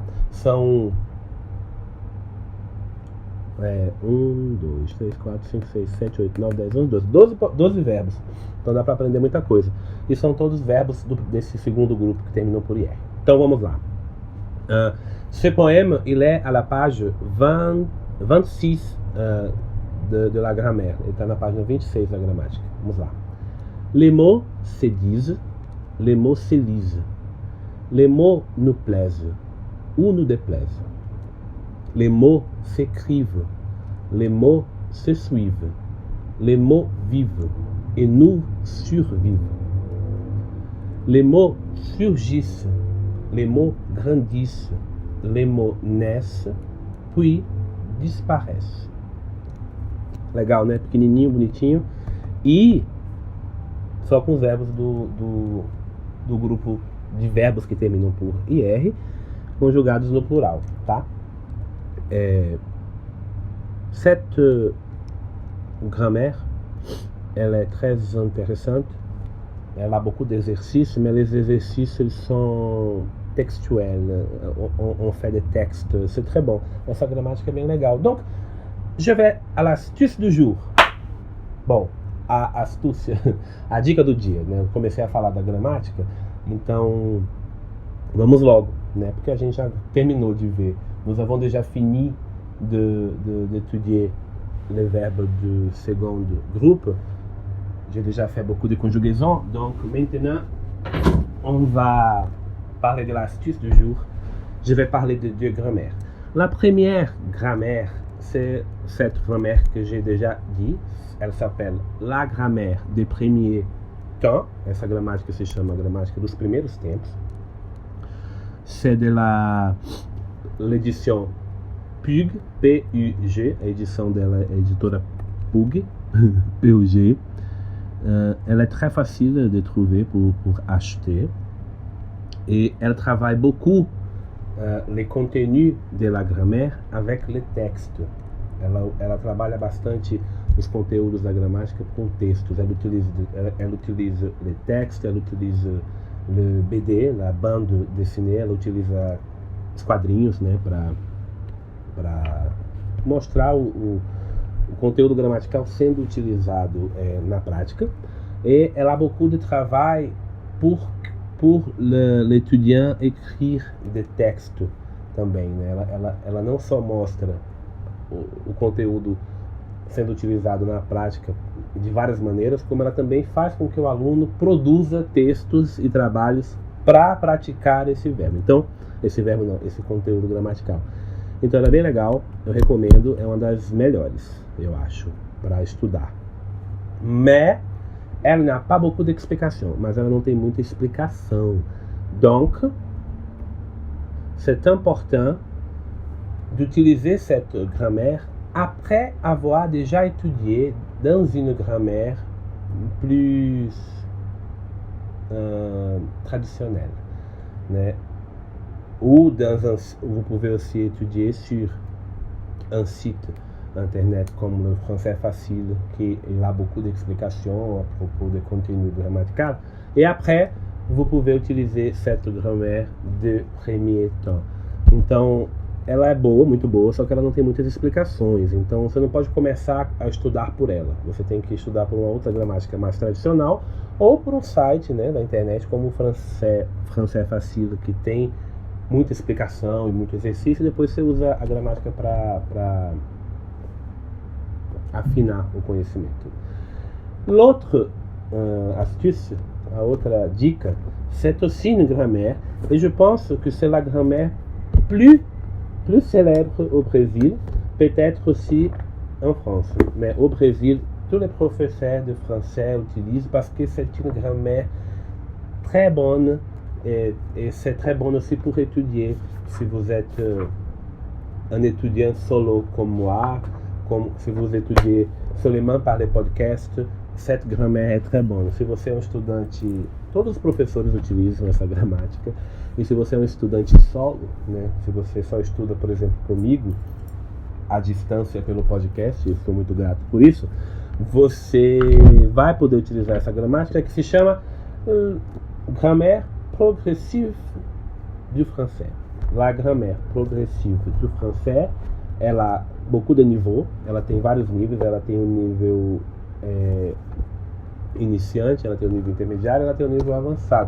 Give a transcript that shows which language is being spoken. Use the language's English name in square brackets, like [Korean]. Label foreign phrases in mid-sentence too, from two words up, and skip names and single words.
[Portuguese] São 1, 2, 3, 4, 5, 6, 7, 8, 9, 10, 11, 12 verbos. Então dá para aprender muita coisa. E são todos verbos desse segundo grupo que terminam por IR. Então vamos lá. [French] Ce poème, il est à la page 26 de la grammaire. [Portuguese] Ele está na página 26 da gramática. Vamos lá. [French] Les mots se disent, les mots se lisent. Les mots nous plaisent ou nous déplaisent. Les mots s'écrivent, les mots se suivent. Les mots vivent et nous survivent. Les mots surgissent, les mots grandissent. Les mots naissent, puis disparaissent. [Portuguese] Legal, né? Pequenininho, bonitinho. E só com os verbos do grupo de verbos que terminam por IR, conjugados no plural, tá? [French] Cette grammaire, elle est très intéressante. Elle a beaucoup d'exercices, mais les exercices ils sont textuels. On fait des textes, c'est très bon. [Portuguese] Essa gramática é bem legal. [French] Donc, je vais à l'astuce du jour. [Portuguese] Bom, a astúcia, a dica do dia, né? Eu comecei a falar da gramática, então vamos logo, né? Porque a gente já terminou de ver. [French] Nous avons déjà fini d'étudier les verbes du second groupe. J'ai déjà fait beaucoup de conjugaisons, donc maintenant on va parler de l'astuce du jour. Je vais parler de deux grammaires. La première grammaire, c'est cette grammaire que j'ai déjà dit. Elle s'appelle la grammaire des premiers temps. [Portuguese] Essa gramática se chama gramática dos primeiros tempos. [French] C'est de l'édition Pug, P-U-G. [Portuguese] A édition dela é a editora Pug, P-U-G. [French] Elle est très facile de trouver pour acheter. Et elle travaille beaucoup les contenus de la grammaire avec les textes. [Portuguese] Ela trabalha bastante os conteúdos da gramática com textos. Ela utiliza [French] les textes, [Portuguese] ela utiliza [French] le BD, la bande dessinée, [Portuguese] ela utiliza os quadrinhos, né, para mostrar o conteúdo gramatical sendo utilizado na prática. [French] Et elle a beaucoup de travail pour l'étudiant écrire des textes [Portuguese] também, né? Ela não só mostra o conteúdo sendo utilizado na prática de várias maneiras, como ela também faz com que o aluno produza textos e trabalhos para praticar esse verbo. Então, esse conteúdo gramatical. Então ela é bem legal, eu recomendo, é uma das melhores, eu acho, para estudar. [French] Mais elle n'a pas beaucoup d'explications, [Portuguese] mas ela não tem muita explicação. [French] Donc, c'est important d'utiliser cette grammaire après avoir déjà étudié dans une grammaire plus traditionnelle, né? Ou vous pouvez aussi étudier sur un site internet comme le Français Facile, qui a beaucoup d'explications à propos des contenus grammaticaux. Et après, vous pouvez utiliser cette grammaire de premier temps. [Portuguese] Então, ela é boa, muito boa, só que ela não tem muitas explicações. Então, você não pode começar a estudar por ela. Você tem que estudar por uma outra gramática mais tradicional ou por um site, né, da internet como o Français Facile, que tem muita explicação e muito exercício. E depois você usa a gramática para afinar o conhecimento. [French] L'autre astuce, [Portuguese] a outra dica, [French] c'est aussi une grammaire, et je pense que c'est la grammaire plus célèbre au Brésil, peut-être aussi en France. Mais au Brésil, tous les professeurs de français utilisent parce que c'est une grammaire très bonne, et c'est très bon aussi pour étudier. Si vous êtes un étudiant solo comme moi, [Portuguese] como se você [French] étudier seulement par les podcasts, cette grammaire é très bonne. [Portuguese] Se você é um estudante, todos os professores utilizam essa gramática. E se você é um estudante solo, né, se você só estuda, por exemplo, comigo, à distância pelo podcast, eu sou muito grato por isso, você vai poder utilizar essa gramática que se chama grammaire progressive du français. [French] La grammaire progressive du français, ela a beaucoup de niveaux, [Portuguese] ela tem vários níveis, ela tem um nível iniciante, ela tem um nível intermediário, ela tem um nível avançado.